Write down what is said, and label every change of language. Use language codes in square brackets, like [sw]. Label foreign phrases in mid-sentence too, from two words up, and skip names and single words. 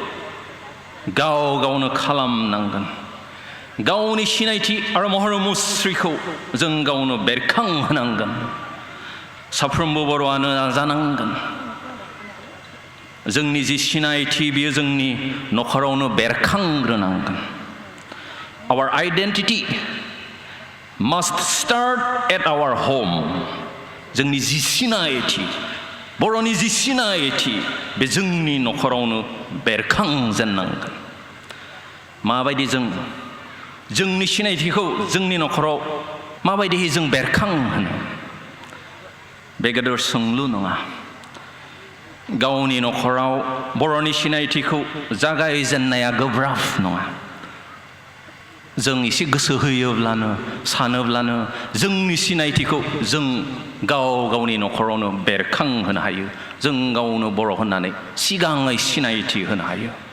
[brx] गावनो खालामनांगोन गावनि सिनायथि आरो महर मुस्रिखौ जों गावनो बेरखांहोनांगोन साफ्रोमबो बर'आनो नाजानांगोन जोंनि जि सिनायथि बियो जोंनि नखरावनो बेरखांग्रोनांगोन [en] Our identity must start at our home [brx] जोंनि जि सिनायथि बर'नि जि सिनायथि बे जोंनि नखरावनो बेरखांजेननांगोन माबायदि जोंनि सिनायथिखौ जोंनि नखराव माबायदियै जों बेरखांहोनो बे गेदेर सोंलु नङा गावनि नखराव बर'नि सिनायथिखौ जागायजेननाया गोब्राब नङा जों एसे गोसो होयोब्लानो सानोब्लानो जोंनि सिनायथिखौ जों गावनि नखरावनो बेरखांहोनो हायो जों गावनो बर' होननानै सिगाङै सिनायथि होनो हायो